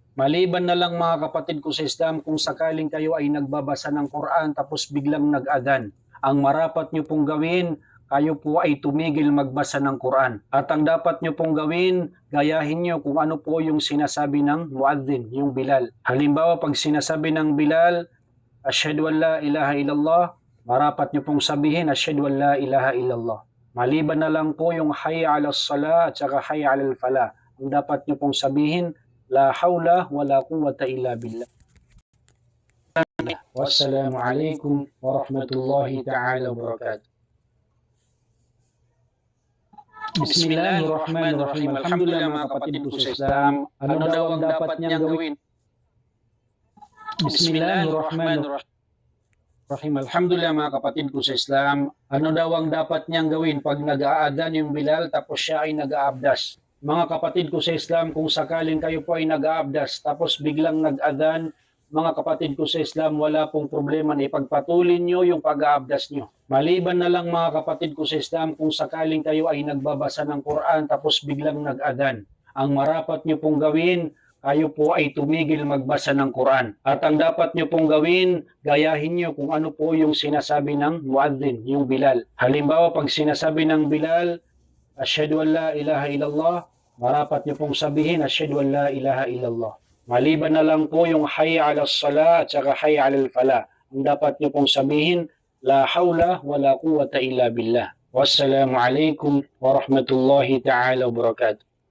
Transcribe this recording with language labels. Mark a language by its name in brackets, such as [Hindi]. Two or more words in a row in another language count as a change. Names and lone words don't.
[Filipino] Maliban na lang mga kapatid ko sa Islam, kung sakaling kayo ay nagbabasa ng Quran tapos biglang nag-adhan, ang marapat nyo pong gawin, kayo po ay tumigil magbasa ng Quran. At ang dapat nyo pong gawin, gayahin nyo kung ano po yung sinasabi ng muadzin, yung Bilal. Halimbawa, pag sinasabi ng Bilal, [Arabic] أشهد أن لا إله إلا الله, [Filipino] marapat nyo pong sabihin, [Arabic] أشهد أن لا إله إلا الله. [Filipino] Maliban na lang po yung [Arabic] حي على الصلاة [Filipino] at saka [Arabic] حي على الفلاح. [Filipino] Ang dapat nyo pong sabihin, [Arabic] لا حول ولا قوة إلا بالله. والسلام عليكم ورحمة الله تعالى وبركاته. بسم الله الرحمن الرحيم. [Filipino] Alhamdulillah mga kapatid ko sa Islam, ano daw ang dapat niyang gawin? [Arabic] بسم الله الرحمن الرحيم. [Filipino] Alhamdulillah mga kapatid ko sa Islam, ano daw ang dapat niyang gawin pag nag-aadhan yung Bilal tapos siya ay nag-aabdas? Mga kapatid ko sa Islam, kung sakaling kayo po ay nag-aabdas tapos biglang nag-adhan, mga kapatid ko sa Islam, wala pong problema na ipagpatuloy nyo yung pag-aabdas nyo. Maliban na lang mga kapatid ko sa Islam, kung sakaling kayo ay nagbabasa ng Quran tapos biglang nag-adhan, ang marapat nyo pong gawin, kayo po ay tumigil magbasa ng Quran. At ang dapat nyo pong gawin, gayahin nyo kung ano po yung sinasabi ng muadzin, yung Bilal. Halimbawa, pag sinasabi ng Bilal, [Arabic] أشهد أن لا إله إلا الله, [Filipino] marapat nyo pong sabihin, [Arabic] أشهد أن لا إله إلا الله. [Filipino] Maliban na lang po yung [Arabic] حي على الصلاة [Filipino] at saka [Arabic] حي على الفلاح. [Filipino] Ang dapat nyo pong sabihin, [Arabic] لا حول ولا قوة إلا بالله. والسلام عليكم ورحمة الله تعالى وبركاته.